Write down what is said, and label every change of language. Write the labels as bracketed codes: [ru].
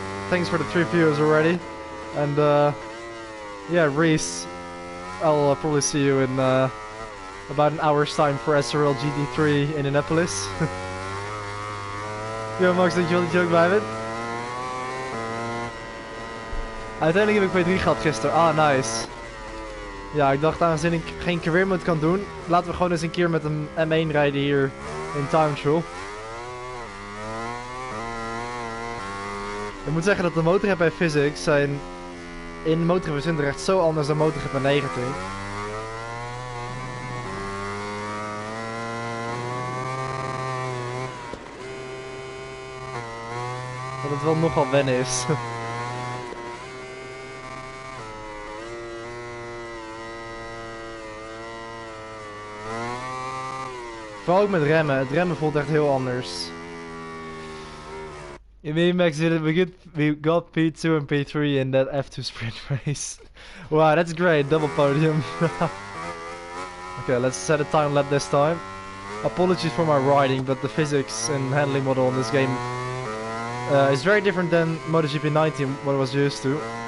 [en] Thanks for the 3 viewers already. And yeah, Reese, I'll probably see you in about an hour's time for SRL GT3 Indianapolis. [nl] Yo Max, dankjewel dat je ook bij bent. Uiteindelijk heb ik P3 gehad gisteren. [en] Ah, nice. [nl] Ja, ik dacht aangezien ik geen career mode kan doen, laten we gewoon eens een keer met een M1 rijden hier in time trial. Ik moet zeggen dat de MotoGP en physics zijn in MotoGP 20 echt zo anders dan MotoGP 19. Dat het wel nogal wennen is. Vooral ook met remmen. Het remmen voelt echt heel anders. [en] You mean Max, we got P2 and P3 in that F2 sprint race. Wow, that's great. Double podium. Okay, let's set a time lap this time. Apologies for my riding, but the physics and handling model in this game is very different than MotoGP 19, what I was used to.